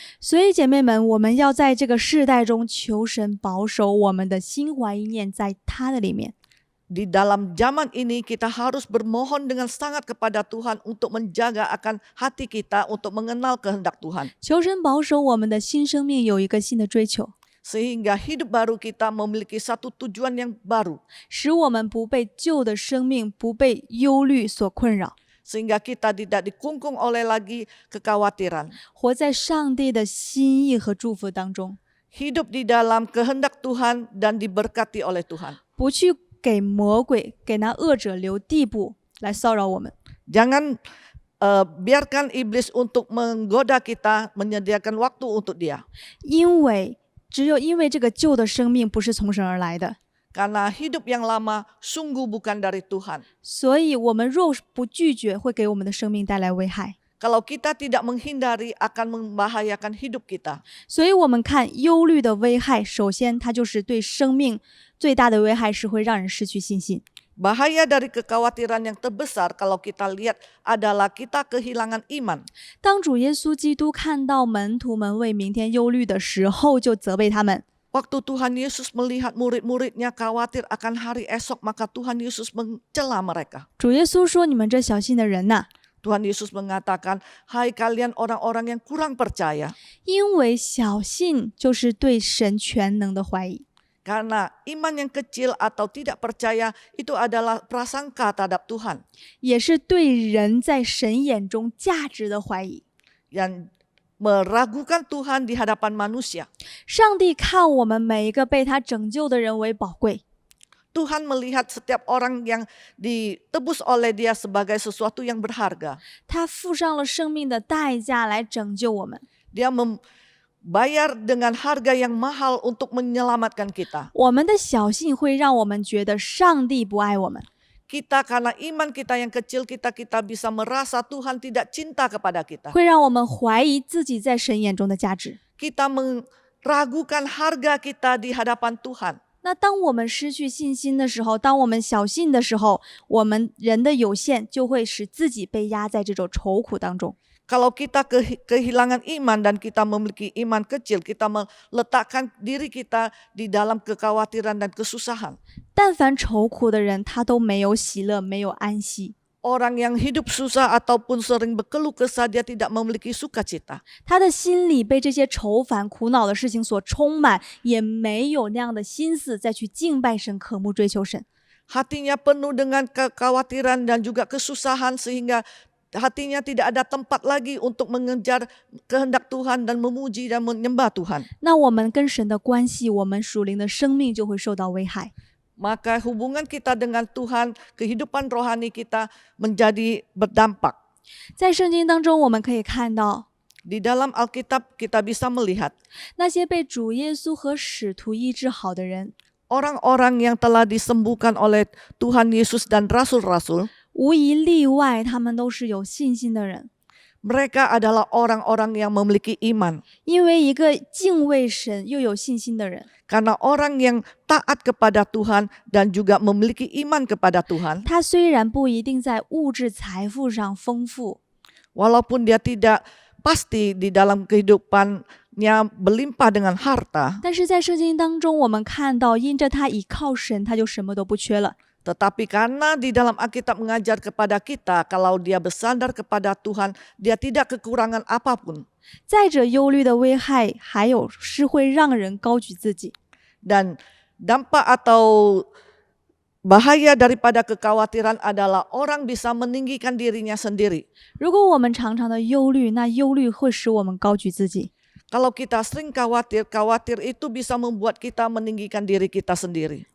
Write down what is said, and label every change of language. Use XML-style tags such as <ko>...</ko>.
<zh>所以姐妹们，我们要在这个世代中求神保守我们的心怀意念在他的里面。</zh> <id>Di dalam zaman ini kita harus bermohon dengan sangat kepada Tuhan untuk menjaga akan hati kita untuk mengenal kehendak Tuhan.</id> <zh>求神保守我们的新生命有一个新的追求，</zh> <id>Sehingga hidup baru kita memiliki satu tujuan yang baru.</id> <zh>使我们不被旧的生命、不被忧虑所困扰，</zh> <id>Sehingga kita tidak dikungkung oleh lagi kekhawatiran.</id> <zh>活在上帝的心意和祝福当中，</zh> <id>Hidup di dalam kehendak Tuhan dan diberkati oleh Tuhan.</id> <zh>不去给魔鬼、给那恶者留地步来骚扰我们。</zh> <id>Jangan biarkan iblis untuk menggoda kita, menyediakan waktu untuk dia.</id> <zh>只有因为这个旧的生命不是从神而来的，</zh> <id>Karena hidup yang lama sungguh bukan dari Tuhan.</id> <zh>所以我们若不拒绝，会给我们的生命带来危害。</zh> <id>Kalau kita tidak menghindari akan membahayakan hidup kita.</id> <zh>所以我们看忧虑的危害，首先它就是对生命最大的危害是会让人失去信心。</zh> <id>Bahaya dari kekhawatiran yang terbesar kalau kita lihat adalah kita kehilangan iman.</id> <zh>当主耶稣基督看到门徒们为明天忧虑的时候，就责备他们。</zh> <id>Waktu Tuhan Yesus melihat murid-muridnya khawatir akan hari esok, maka Tuhan Yesus mencela mereka.</id> <zh>主耶稣说：“你们这小信的人呐，</zh> <id>Tuhan Yesus mengatakan, hai kalian orang-orang yang kurang percaya.</id> <zh>因为小信就是对神全能的怀疑。</zh> <id>Karena iman yang kecil atau tidak percaya itu adalah prasangka terhadap Tuhan.</id> <zh>也是对人在神眼中价值的怀疑。</zh> <id>Yang meragukan Tuhan di hadapan manusia.</id> <zh>上帝看我们每一个被他拯救的人为宝贵，</zh> <id>Tuhan melihat setiap orang yang ditebus oleh Dia sebagai sesuatu yang berharga.</id> <zh>他付上了生命的代价来拯救我们。</zh> <id>Dia membayar dengan harga yang mahal untuk menyelamatkan kita.</id> <zh>我们的小信会让我们觉得上帝不爱我们，</zh> <id>Kita karena iman kita yang kecil, kita bisa merasa Tuhan tidak cinta kepada kita.</id> <zh>会让我们怀疑自己在神眼中的价值。</zh> <id>Kita meragukan harga kita di hadapan Tuhan.</id> <zh>那当我们失去信心的时候，当我们小信的时候，我们人的有限就会使自己被压在这种愁苦当中。</zh> <id>Kalau kita kehilangan iman dan kita memiliki iman kecil, kita meletakkan diri kita di dalam kekhawatiran dan kesusahan.</id> <zh>但凡愁苦的人，他都没有喜乐，没有安息。</zh> <id>Orang yang hidup susah ataupun sering berkeluh kesah, dia tidak memiliki sukacita.</id> <zh>他的心里被这些愁烦、苦恼的事情所充满，也没有那样的心思再去敬拜神、渴慕追求神。</zh> <id>Hatinya penuh dengan kekhawatiran dan juga kesusahan sehingga hatinya tidak ada tempat lagi untuk mengejar kehendak Tuhan dan memuji dan menyembah Tuhan.</id> <zh>那我们跟神的关系，我们属灵的生命就会受到危害。</zh> <id>Maka hubungan kita dengan Tuhan, kehidupan rohani kita menjadi berdampak.</id> <zh>在圣经当中，我们可以看到</zh> <id>Di dalam Alkitab kita bisa melihat</id> <zh>那些被主耶稣和使徒医治好的人，</zh> <id>orang-orang yang telah disembuhkan oleh Tuhan Yesus dan rasul-rasul.</id> <zh>无一例外，他们都是有信心的人。</zh> <id>Mereka adalah orang-orang yang memiliki iman.</id> <zh>因为一个敬畏神又有信心的人，</zh> <id>Karena orang yang taat kepada Tuhan dan juga memiliki iman kepada Tuhan,</id> <zh>他虽然不一定在物质财富上丰富，</zh> <id>walaupun dia tidak pasti di dalam kehidupannya berlimpah dengan harta,</id> <zh>但是在圣经当中，我们看到，因着他倚靠神，他就什么都不缺了。</zh> <id>tetapi karena di dalam Alkitab mengajar kepada kita, kalau dia bersandar kepada Tuhan, dia tidak kekurangan apapun.</id> <zh>再者，忧虑的危害还有是会让人高举自己。</zh> <id>Dan dampak atau bahaya daripada kekhawatiran adalah orang bisa meninggikan dirinya sendiri.</id> <zh>如果我们常常的忧虑，那忧虑会使我们高举自己。</zh> <id>Kalau kita sering khawatir itu bisa membuat kita meninggikan diri kita sendiri.</id>